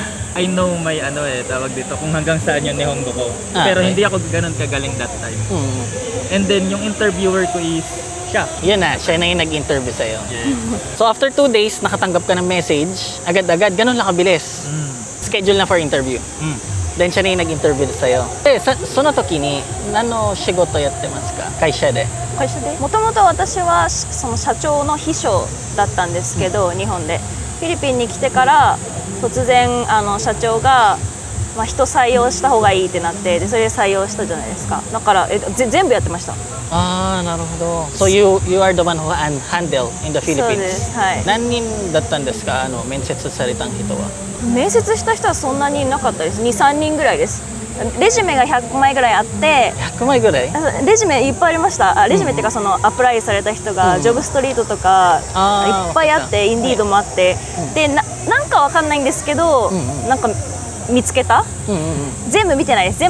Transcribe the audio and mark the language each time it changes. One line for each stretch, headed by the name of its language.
Filipino: I know may tawag dito, kung hanggang saan yung Nihongo ko. Pero hindi ako ganun kagaling
English: that time. And then
Filipino: yung interviewer ko is siya. Yun na, siya na yung nag-interview sa'yo.
English: Yes. So after 2 days,
Filipino: nakatanggap ka ng message, agad-agad, ganun lang kabilis.
English: Schedule na for interview.
Filipino: Then siya na yung nag-interview sa'yo.
Japanese: Sono toki ni, nano shigoto yatte masu ka? Kaisha de? 会社でもともと私はその社長の秘書だったんですけど、日本でフィリピンに来てから突然社長が、人採用した方がいいってなって、でそれで採用したじゃないですか。だから全部やってました。なるほど。
English: So you are the one who handle in the Philippines?
Japanese: そうです。はい。何人だったんですか？面接された人は。面接した人はそんなにいなかったです。2、3人ぐらいです。レジュメが100枚ぐらいあって、 100枚ぐらい？レジュメいっぱいありました。レジュメっていうかそのアプライされた人が、ジョブストリートとかいっぱいあって、インディードもあって、でなんかわかんないんですけど、なんか見つけた、全部見てないです。